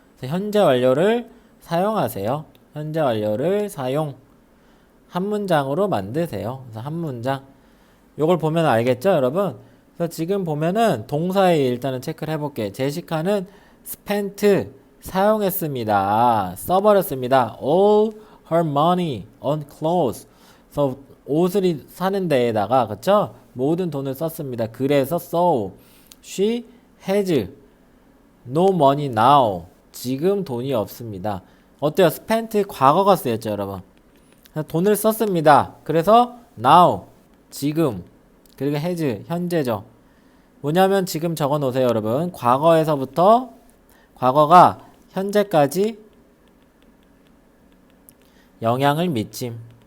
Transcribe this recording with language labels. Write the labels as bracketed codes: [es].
[ko] 그래서 현재 완료를 사용하세요. 현재 완료를 사용. 한 문장으로 만드세요. 그래서 한 문장. 요걸 보면 알겠죠, 여러분? 그래서 지금 보면은 동사에 일단은 체크를 해볼게. 제시카는 spent 사용했습니다. 써버렸습니다. [en] All her money on clothes. [ko] 그래서 옷을 사는 데에다가 그쵸? 모든 돈을 썼습니다. 그래서 [en] so she has no money now. [ko] 지금 돈이 없습니다. 어때요? spent 과거가 쓰였죠, 여러분. 돈을 썼습니다. 그래서 now 지금 그리고 has 현재죠. 뭐냐면 지금 적어 놓으세요, 여러분. 과거에서부터 과거가 현재까지 영향을 미침.